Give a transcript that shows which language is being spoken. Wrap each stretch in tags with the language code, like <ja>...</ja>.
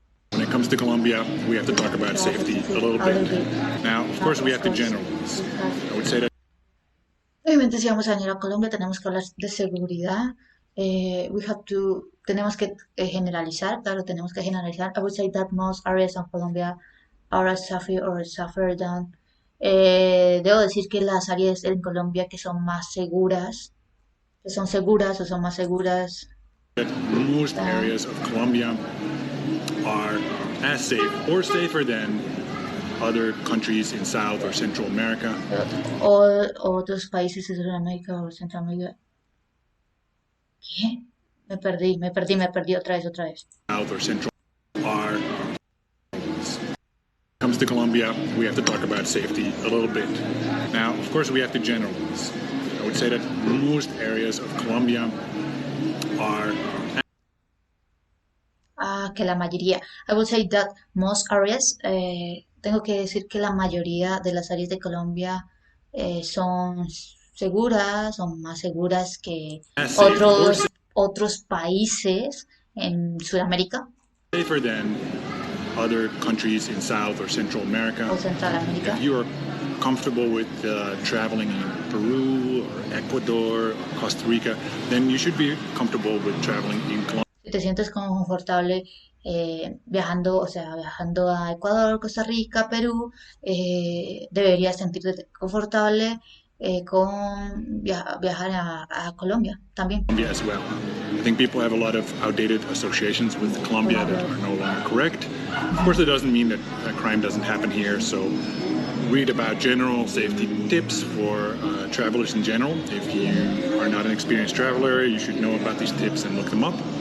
<en>When it comes to Colombia, we have to talk about safety a little bit. Now, of course, we have to generalize. I would say that</en> <es>Obviamente, si vamos a venir a Colombia, tenemos que hablar de seguridad. Tenemos que generalizar, claro, tenemos que generalizar.</es> <en>I would say that most areas of Colombia are safer or safer than.</en> <es>Debo decir que las áreas en Colombia que son más seguras, que son seguras o son más seguras.</es> <en>most areas of Colombia are as safe or safer than other countries in South or Central America.</en> <es>O otros países de Sudamérica o Centroamérica. ¿Qué? Me perdí otra vez.</es> <en>South or Central are. Comes to Colombia, we have to talk about safety a little bit. Now, of course, we have to generalize. I would say that most areas of Colombia are.</en> <es>Que la mayoría.</es> <en>I would say that most areas,</en> <es>tengo que decir que la mayoría de las áreas de Colombia son seguras, son más seguras que otros países en Sudamérica.</es> <en>Safer than other countries in South or Central America.</en> <es>O Central América.</es> <en>If you are comfortable with traveling in Peru or Ecuador or Costa Rica, then you should be comfortable with traveling in Colombia.</en> <es>Si te sientes confortable viajando a Ecuador, Costa Rica, Perú, deberías sentirte confortable con viajar a Colombia también.</es> <en>Colombia as well. I think people have a lot of outdated associations with Colombia that are no longer correct. Of course, it doesn't mean that crime doesn't happen here. So read about general safety tips for travelers in general. If you are not an experienced traveler, you should know about these tips and look them up.</en>